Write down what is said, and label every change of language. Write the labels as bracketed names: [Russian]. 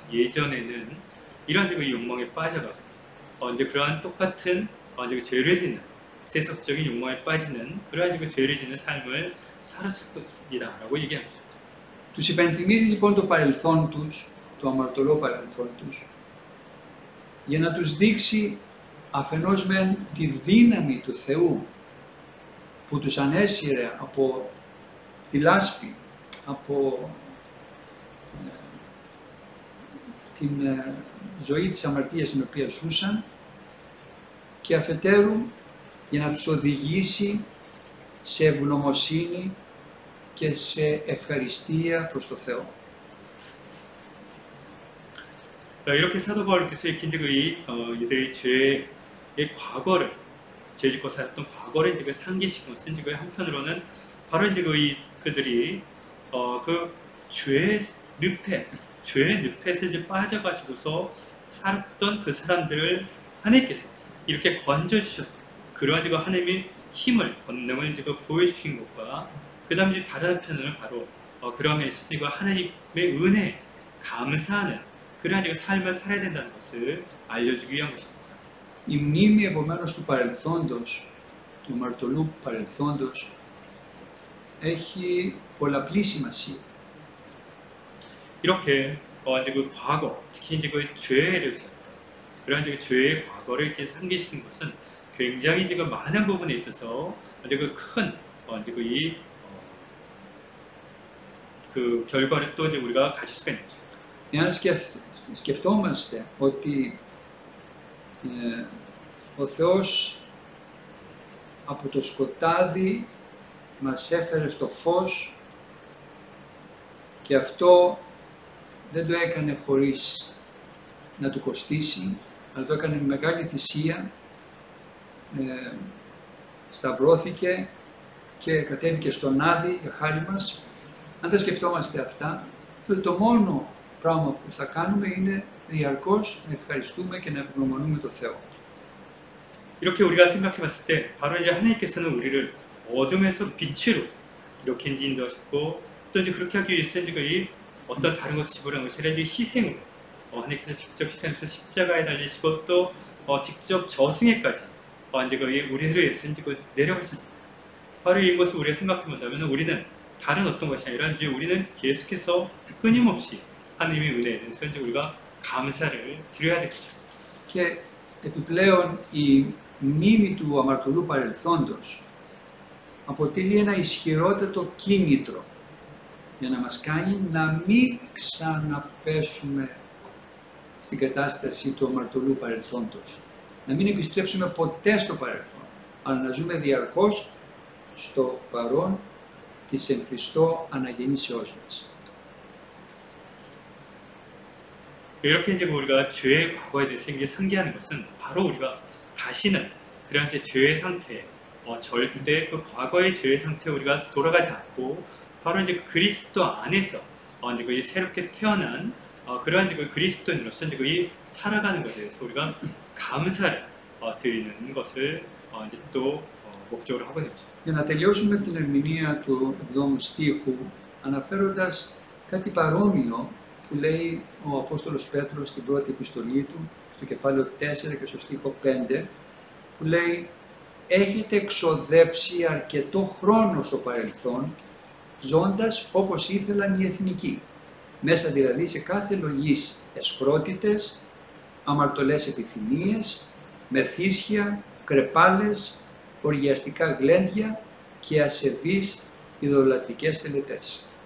[Korean] 예전에는 이러한 이제 그 욕망에 빠져가지고 이제 그러한 똑같은 이제 죄를 짓는 세속적인 욕망에 빠지는 그러한 이제 죄를 짓는 삶을 살았을 것입니다라고 얘기하고 있습니다. [Greek] Τους υπενθυμίζει λοιπόν το παρελθόν τους, το αμαρτωλό παρελθόν τους, για να τους δείξει αφενός μεν τη δύναμη του Θεού που τους ανέσυρε από τη λάσπη, από την ζωή της αμαρτίας την οποία ζούσαν και αφετέρου για να τους οδηγήσει σε ευγνωμοσύνη και σε ευχαριστία προς το Θεό. [Korean] 이렇게 사도 바울께서 이렇게 이제 이들의 죄의 과거를 죄 짓고 살았던 과거를 이제 상기시킨 것은 이제 한편으로는 바로 이제 그들이 그 죄의 늪에서 이제 빠져가지고서 살았던 그 사람들을 하나님께서 이렇게 건져주셨고 그러한 지금 하나님의 힘을 권능을 지금 보여주신 것과 그 다음에 이제 다른 한편으로는 바로 그러함에 있어서 이거 하나님의 은혜 감사하는 그러한 지금 삶을 살아야 된다는 것을 알려주기 위한 것입니다. [Greek] Η μνήμη επομένως του παρελθόντος, του αμαρτωλού παρελθόντος, έχει πολλαπλή σημασία. [Korean] 이렇게 이제 그 과거, 특히 이제 그 죄를 지었다. 그런 이제 죄의 과거를 이렇게 상기시킨 것은 굉장히 이제 그 많은 부분에 있어서 이제 그 큰 이제 그 결과를 또 이제 우리가 가질 수가 있는 거죠. [Greek] Εάν σκεφτόμαστε ότι ο Θεός από το σκοτάδι μας έφερε στο φως και αυτό δεν το έκανε χωρίς να του κοστίσει, αλλά το έκανε με μεγάλη θυσία, σταυρώθηκε και κατέβηκε στον Άδη για χάρη μας. Αν τα σκεφτόμαστε αυτά, τότε το μόνο πράγμα που θα κάνουμε είναι διαρκώς να ευχαριστούμε και να ευγνωμονούμε τον Θεό. [Korean] 이렇게 우리가 생각해 봤을 때 바로 이제 하나님께서는 우리를 어둠에서 빛으로 이렇게 이제 인도하셨고 또 이제 그렇게 하기 위해서 이제 이 어떤 다른 것을 지불한 것이 아니라 이제 희생으로 하나님께서 직접 희생해서 십자가에 달리시고 또 직접 저승에까지 이제 우리들을 위해서 이제 내려가셨습니다. 바로 이것을 우리가 생각해 본다면 우리는 다른 어떤 것이 아니라 이제 우리는 계속해서 끊임없이 하나님의 은혜에 대해서 이제 우리가 감사를 드려야 되겠죠. [Greek] Και επιπλέον η μνήμη του αμαρτωλού παρελθόντος αποτελεί ένα ισχυρότατο κίνητρο για να μας κάνει να μην ξαναπέσουμε στην κατάσταση του αμαρτωλού παρελθόντος. Να μην επιστρέψουμε ποτέ στο παρελθόν, αλλά να ζούμε διαρκώς στο παρόν της εν Χριστώ αναγεννήσεώς μας. [Korean] 이렇게 이제 우리가 죄의 과거에 대해서 이게 상기하는 것은 바로 우리가 다시는 그런 이제 죄의 상태, 절대 그 과거의 죄의 상태에 우리가 돌아가지 않고 바로 이제 그리스도 안에서 이제 그 새롭게 태어난 그러한 이제 그 그리스도인으로서 이제 그 살아가는 것에 대해서 우리가 감사를 드리는 것을 이제 또 목적으로 하고 있는 것입니다. [Greek] Για να τελειώσουμε την ερμηνεία του 7ου στίχου, αναφέροντας κάτι παρόμοιο που λέει ο Απόστολος Πέτρος στην πρώτη επιστολή του, στο κεφάλαιο 4 και στο στίχο 5, που λέει «Έχετε εξοδέψει αρκετό χρόνο στο παρελθόν, ζώντας όπως ήθελαν οι εθνικοί, μέσα δηλαδή σε κάθε λογής εσχρότητες, αμαρτωλές επιθυμίες, μεθύσια, κρεπάλες, οργιαστικά γλέντια και ασεβείς ειδωλατρικές τελετές».